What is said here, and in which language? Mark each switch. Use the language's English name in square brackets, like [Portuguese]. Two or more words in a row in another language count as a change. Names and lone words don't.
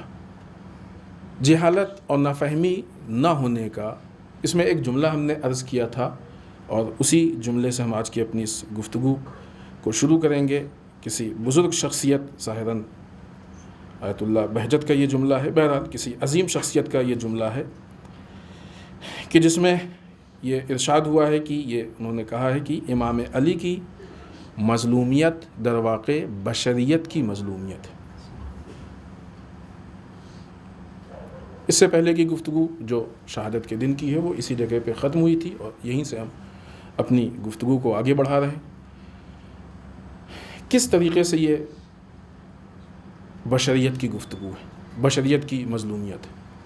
[Urdu] جہالت اور نافہمی نہ ہونے کا اس میں ایک جملہ ہم نے عرض کیا تھا، اور اسی جملے سے ہم آج کی اپنی اس گفتگو کو شروع کریں گے. کسی بزرگ شخصیت، ظاہراً آیت اللہ بہجت کا یہ جملہ ہے، بہرحال کسی عظیم شخصیت کا یہ جملہ ہے کہ جس میں یہ ارشاد ہوا ہے کہ یہ انہوں نے کہا ہے کہ امام علی کی مظلومیت در واقع بشریت کی مظلومیت ہے. اس سے پہلے کی گفتگو جو شہادت کے دن کی ہے وہ اسی جگہ پہ ختم ہوئی تھی، اور یہیں سے ہم اپنی گفتگو کو آگے بڑھا رہے ہیں. کس طریقے سے یہ بشریت کی گفتگو ہے، بشریت کی مظلومیت ہے.